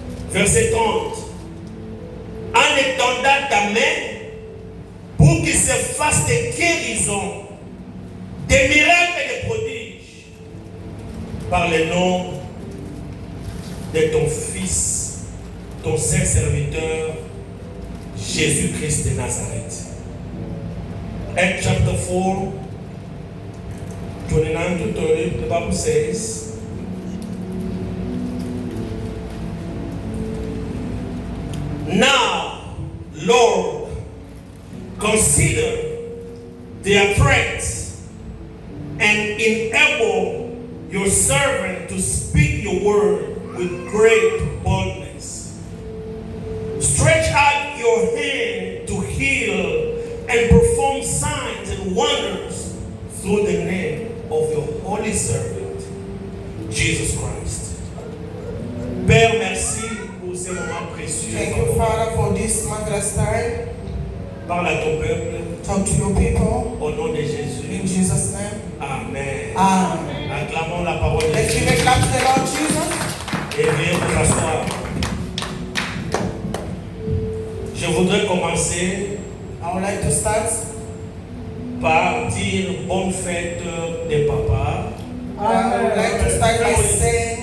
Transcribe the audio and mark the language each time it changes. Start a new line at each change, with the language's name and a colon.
French: Verset 30. En étendant ta main pour qu'il se fasse des guérisons, des miracles et des prodiges par le nom de ton Fils, ton saint serviteur, Jésus-Christ de Nazareth.
English: Acts chapter 4, 29 to 30, the Bible says, now, Lord, consider their threats and enable your servant to speak your word with great boldness. Stretch out your hand to heal and perform signs and wonders through the name of your holy servant, Jesus Christ.
French: Père, merci pour ces moments précieux.
English: Thank you, Father, for this marvelous time.
French: Parle à ton peuple.
English: Talk to your people.
French: Au nom de Jésus.
English: In Jesus' name. Amen. Amen.
French: Acclamons la parole de
English: Let's
French: Dieu.
English: give a clap to the Lord Jesus.
French: Et veuillez vous asseoir. Je voudrais commencer
English: I would like to start
French: par dire bonne fête des papas.
English: I would like to start by saying